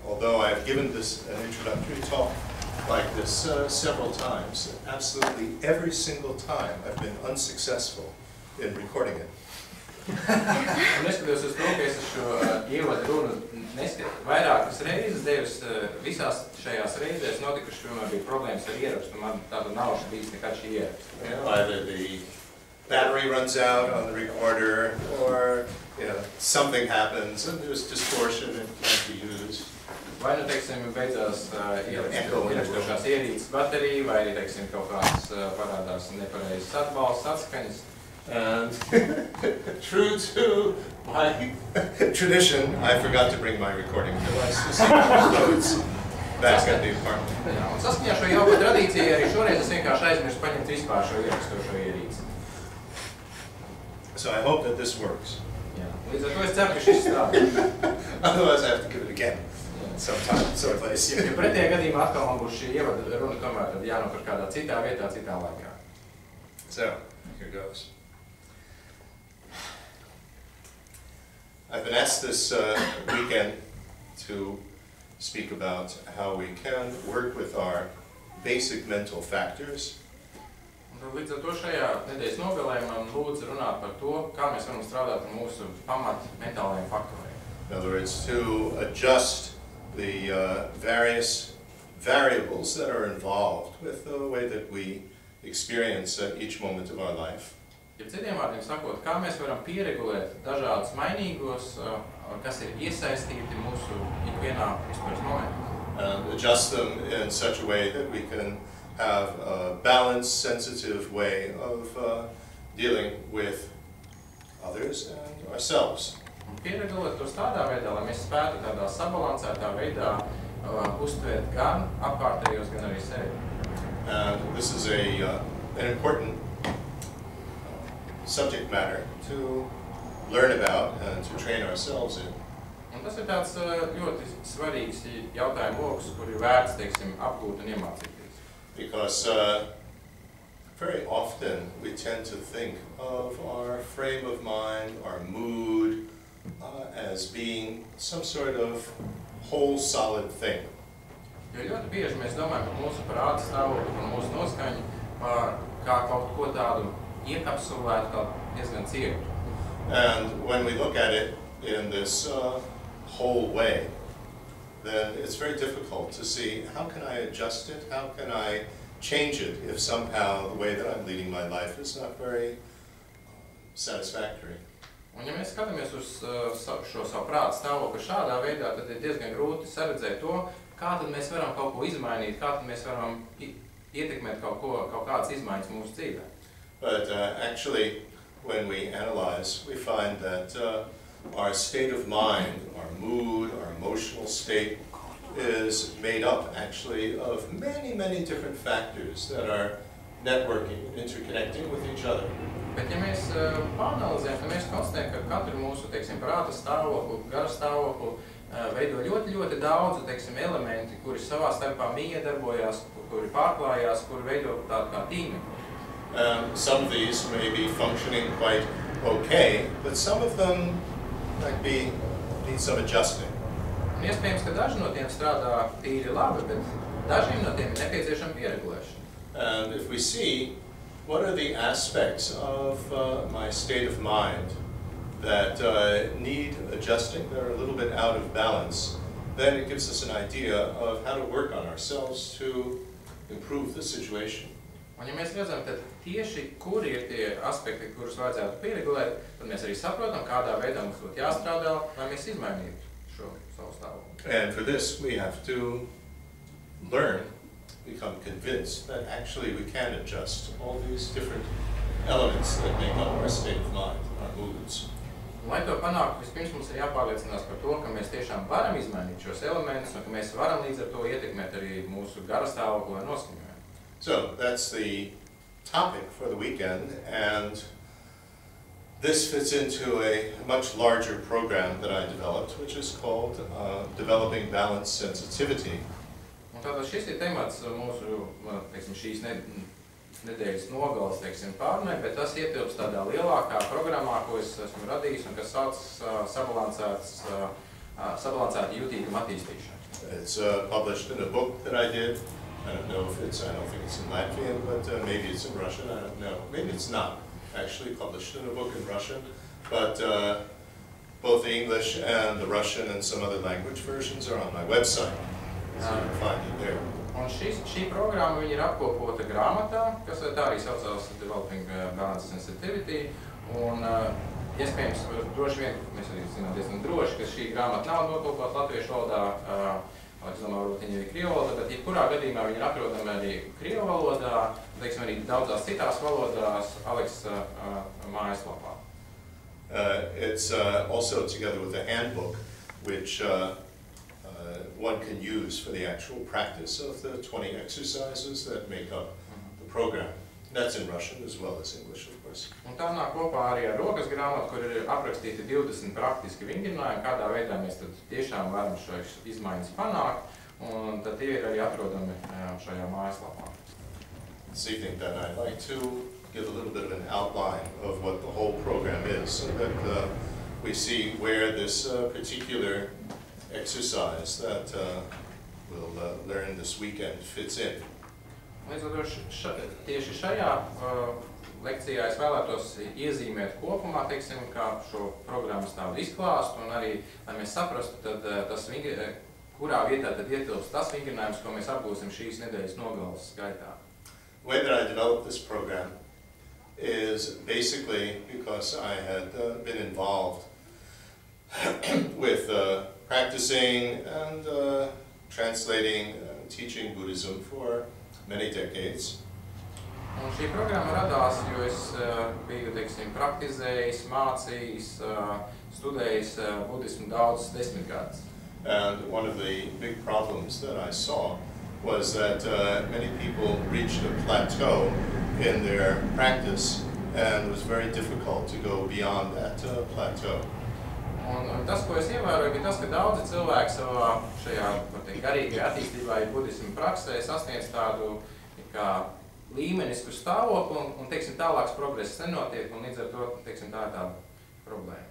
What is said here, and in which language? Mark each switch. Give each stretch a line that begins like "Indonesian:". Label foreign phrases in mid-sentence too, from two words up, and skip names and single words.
English: although I've given this an introductory talk like this several times, absolutely every single time I've been unsuccessful in recording it.
Latvian: Neskatoties uz to, ka es šo ievadu runu vairākas reizes devis, visās šajās reizēs notikuši vienmēr bija problēmas ar ierakstu. Man tāda nav bijis nekad šī ieraksta.
English: Either the battery runs out on the recorder, or something happens and there's distortion and can't be used.
Latvian: Vai nu, teiksim, beidzās ierakstošās ierīces baterija, vai arī, teiksim, kaut kāds parādās nepareizes atbalsts, atskaņas.
English: And true to my tradition, I forgot to bring my recording device, so it's back at the apartment.
Latvian: Jā, un saskaņā šo jauko tradīciju arī šoreiz es vienkārši aizmirsu paņemt vispār šo ierakstošo ierīci.
English: So I hope that this works.
Latvian: Jā, līdz ar to es ceru, ka šis strādā.
English: Otherwise I have to give it again sometime, someplace.
Latvian: Ja pretējā gadījumā atkal man būs šī ievada runa tomēr, tad jānopar kādā citā vietā, citā laikā.
English: So, here goes. I've been asked this weekend to speak about how we can work with our basic mental factors.
Latvian: Līdz ar to šajā nedēļas nogalē man lūdzu runāt par to, kā mēs varam strādāt ar mūsu pamat mentālajiem faktoriem.
English: In other words, to adjust the various variables that are involved with the way that we experience each moment of our life.
Latvian: Ja citiem vārdiem sakot, kā mēs varam pieregulēt dažādus mainīgos, kas ir iesaistīti mūsu ikvienā izpētes momentā.
English: And adjust them in such a way that we can have a balanced, sensitive way of dealing with others and ourselves.
Latvian: Un pieregulēt tos tādā veidā, lai mēs spētu tādā sabalansētā veidā uztvērt gan apkārtējos, gan arī sevi.
English: And this is an important subject matter to learn about and to train ourselves in.
Latvian: Un tas ir tāds ļoti svarīgs jautājumu lokus, kur ir vērts, teiksim, apgūt un iemācīties.
English: Because very often we tend to think of our frame of mind, our mood, as being some sort of whole solid thing.
Latvian: Jo ļoti bieži mēs domājam par mūsu prāta stāvokli, par mūsu noskaņu, kā kaut ko tādu iekapsulētu, kā diezgan cietu.
English: And when we look at it in this whole way, then it's very difficult to see how can I adjust it, how can I change it if somehow the way that I'm leading my life is not very satisfactory.
Latvian: Un ja mēs skatāmies uz šo savu prāta stāvokli šādā veidā, tad ir diezgan grūti saredzēt to, kā tad mēs varam kaut ko izmainīt, kā tad mēs varam ietekmēt kaut kādas izmaiņas mūsu dzīvē.
English: But actually, when we analyze, we find that our state of mind, our mood, our emotional state is made up actually of many, many different factors that are networking, interconnecting with each other.
Latvian: Bet ja mēs pāranalizējam, tad mēs konstatējam, ka katru mūsu, teiksim, prāta stāvokli, gara stāvokli veido ļoti, ļoti daudz, teiksim, elementi, kuri savā starpā miedarbojās, kuri pārklājās, kuri veido tādu kā tīmekli.
English: Some of these may be functioning quite okay, but some of them might need some adjusting.
Latvian: Un iespējams, ka daži no tiem strādā tīri labi, bet dažiem no tiem ir nepieciešama pieregulēšana.
English: And if we see what are the aspects of my state of mind that need adjusting, that are a little bit out of balance, then it gives us an idea of how to work on ourselves to improve the situation.
Latvian: Un ja mēs redzam, tad tieši kuri ir tie aspekti, kurus vajadzētu pieregulēt, tad mēs arī saprotam, kādā veidā mums būtu jāstrādā, lai mēs izmainītu šo savu stāvokli.
English: And for this we have to learn, become convinced that actually we can adjust all these different elements that make up our state of mind, our moods.
Latvian: Lai to panāktu, vispirms mums ir jāpārliecinās par to, ka mēs tiešām varam izmainīt šos elementus un ka mēs varam līdz ar to ietekmēt arī mūsu gara stāvokli un noskaņojumu.
English: So that's the topic for the weekend, and this fits into a much larger program that I developed, which is called Developing Balanced Sensitivity.
Latvian: Un tātad šis ir temats mūsu, teiksim, šīs nedēļas nogales, teiksim, pārunai, bet tas ietilps tādā lielākā programmā, ko es esmu radījis un kas sauc sabalansēta jutīguma attīstīšana.
English: It's published in a book that I did. I don't know if it's, I don't think it's in Latvian, but maybe it's in Russian, I don't know. Maybe it's not actually published in a book in Russian, but both the English and the Russian and some other language versions are on my website, so you can find it there.
Latvian: Un šī programma ir apkopota grāmatā, kas tā arī saucās Developing Balance Sensitivity, un iespējams, droši vien, mēs arī zinām diezgan droši, ka šī grāmata nav notulkota latviešu valodā, es domāju, varbūt viņa ir krievu valodā, bet jebkurā gadījumā viņa ir atrodama arī krievu valodā, teiksim arī daudzās citās valodās Aleksa mājaslapā.
English: It's also together with a handbook, which one can use for the actual practice of the 20 exercises that make up the program. That's in Russian as well as English, of course.
Latvian: Un tā nāk kopā arī ar rokas grāmatu, kur ir aprakstīti 20 praktiski vingrinājumi, kādā veidā mēs tad tiešām varam šīs izmaiņas panākt, un tad tie ir arī atrodami šajā mājaslapā.
English: This evening then I'd like to give a little bit of an outline of what the whole program is, so that we see where this particular exercise that we'll learn this weekend fits in.
Latvian: Līdz ar to tieši šajā lekcijā es vēlētos iezīmēt kopumā, teiksim, kā šo programmas tādu izklāstu, un arī, lai mēs saprastu, tad kurā vietā tad ietilpst tas vingrinājums, ko mēs apgūsim šīs nedēļas nogalas gaitā.
English: The way that I developed this program is basically because I had been involved with practicing and translating and teaching Buddhism for many decades.
Latvian: Un šī programma radās, jo es biju, teiksim, praktizējis, mācījis, studējis budismu daudzus desmitgadus.
English: And one of the big problems that I saw was that many people reached a plateau in their practice, and it was very difficult to go beyond that plateau.
Latvian: Un tas, ko es ievēroju, bija tas, ka daudzi cilvēki savā šajā garīgajā attīstībā, ja budismu praksē, sasniedz tādu kā līmenisku stāvokli, un teiksim, tālāks progress nenotiek, un līdz ar to, teiksim, tā ir tāda problēma.